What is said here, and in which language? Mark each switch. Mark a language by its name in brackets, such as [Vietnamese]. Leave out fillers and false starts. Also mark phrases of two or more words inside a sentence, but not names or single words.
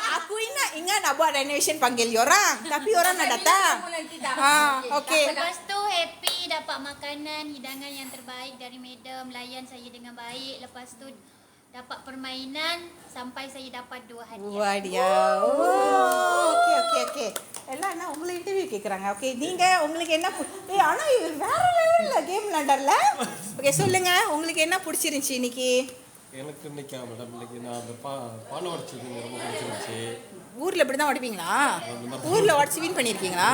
[Malay] Aku ingat nak buat renovation panggil orang. Tapi orang nak datang. Okey. Lepas tu happy dapat makanan, hidangan yang terbaik dari madam, layan saya dengan baik. Lepas tu dapat permainan sampai saya dapat 2 hadiah. Wah dia. [Tamil] ஓகே எல்லாம் என்ன உங்களை இன்டர்வியூ கேட்குறாங்க. ஓகே நீங்கள் உங்களுக்கு என்ன ஆனால் இவர் வேற லெவலில் கேம் விளாண்டார்ல. ஓகே சொல்லுங்க, உங்களுக்கு என்ன பிடிச்சிருந்துச்சி இன்னைக்கு? எனக்கு இன்னைக்கா மேடம், இன்னைக்கு நான் அந்த பானை உடைச்சது ரொம்ப பிடிச்சிருந்துச்சு. ஊரில் இப்படி தான் உடைப்பீங்களா? ஊரில் உடச்சி வின் பண்ணியிருக்கீங்களா?